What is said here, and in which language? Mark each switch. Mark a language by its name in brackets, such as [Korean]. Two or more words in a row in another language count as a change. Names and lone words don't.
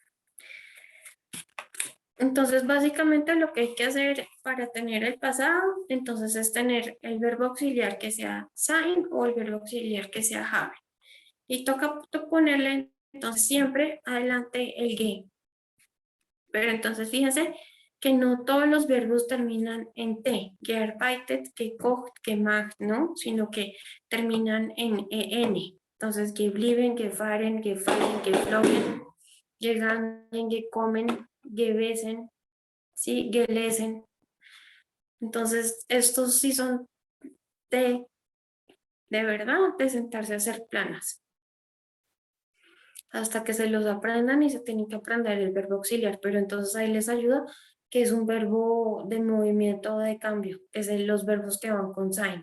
[Spanish] Entonces, básicamente lo que hay que hacer para tener el pasado, entonces es tener el verbo auxiliar que sea sein o el verbo auxiliar que sea have. Y toca ponerle entonces siempre adelante el ge. Pero entonces fíjense que no todos los verbos terminan en T, [German] gearbeitet, gekocht, gemacht, [Spanish] ¿no? Sino que terminan en EN. Entonces, [German] geblieben, gefahren, gefallen, geflogen, gegangen, gekommen, gewesen, ¿sí? [Spanish] Gelesen. Entonces, estos sí son de verdad, de sentarse a hacer planas. Hasta que se los aprendan y se tienen que aprender el verbo auxiliar, pero entonces ahí les ayuda que es un verbo de movimiento o de cambio, es los verbos que van con sein.